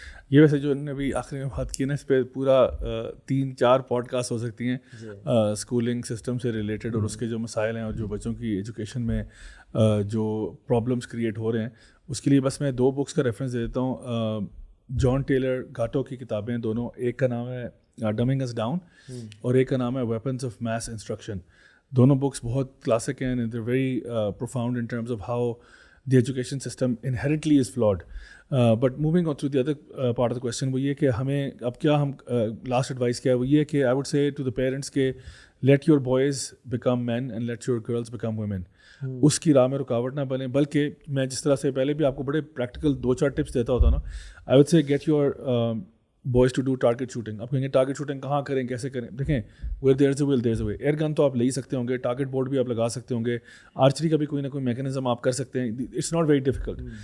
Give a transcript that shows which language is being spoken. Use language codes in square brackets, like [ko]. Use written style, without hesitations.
[ur] یہ ویسے جو انہوں نے ابھی آخری میں بات کی نا, اس پہ پورا 3-4 پوڈ کاسٹ ہو سکتی ہیں اسکولنگ سسٹم سے ریلیٹڈ, اور اس کے جو مسائل ہیں اور جو بچوں کی ایجوکیشن میں جو پرابلمس کریٹ ہو رہے ہیں. اس کے لیے بس میں 2 بکس کا ریفرنس دے دیتا ہوں. جان ٹیلر گاٹو کی کتابیں دونوں, ایک کا نام ہے ڈمنگ اس ڈاؤن اور ایک کا نام ہے ویپنس آف میس انسٹرکشن. دونوں بکس بہت کلاسک ہیں, [en] They very profound in terms of how the education system inherently is flawed. But moving on to the other part of the question, [ur] وہ یہ کہ ہمیں اب کیا ہم last advice کیا ہے وہ یہ کہ [en] I would say to the parents کہ let your boys become men and let your girls become women. [ur] اس کی راہ میں رکاوٹ نہ بنے, بلکہ میں جس طرح سے پہلے بھی آپ کو بڑے پریکٹیکل 2-4 ٹپس دیتا ہوتا نا, [en] I would say get your boys to do target shooting. [ur] آپ کہیں گے ٹارگیٹ شوٹنگ کہاں کریں, کیسے کریں؟ دیکھیں [en] where there's a will there's a way. [ur] Year گن تو آپ لے ہی سکتے ہوں گے, ٹارگیٹ بورڈ بھی آپ لگا سکتے ہوں گے, آرچری کا بھی کوئی نہ کوئی میکینزم آپ کر سکتے ہیں. [en] It's not very difficult.